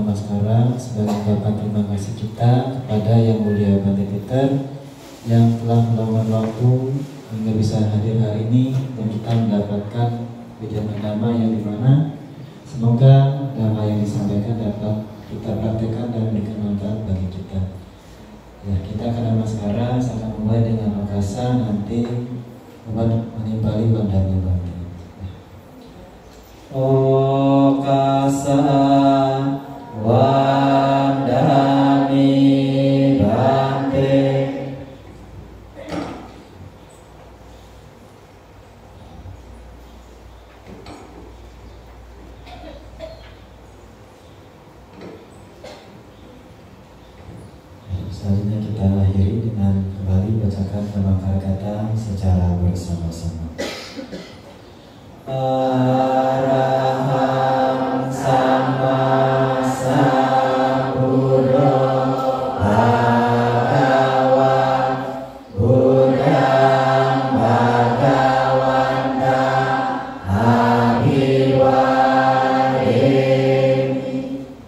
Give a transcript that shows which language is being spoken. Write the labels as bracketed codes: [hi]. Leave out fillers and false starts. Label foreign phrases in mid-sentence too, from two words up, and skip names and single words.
[id] namaskara sebagai ungkapan terima kasih kita kepada Yang Mulia Bante Peter yang telah meluangkan waktu hingga bisa hadir hari ini dan kita mendapatkan ujian agama yang dimana semoga dhamma yang disampaikan dapat kita praktekkan dan memberikan manfaat bagi kita. Ya, kita akan namaskara, saya akan mulai dengan okasa, nanti umat menimpali bandari Bante. [pi] Okasa wandami Bante. [id] Selanjutnya kita akhiri dengan kembali bacakan nama kata secara bersama-sama. [pi] Arahang Sama Sambuddho Bhagava Buddhang Bhagavanta Abhiwademi.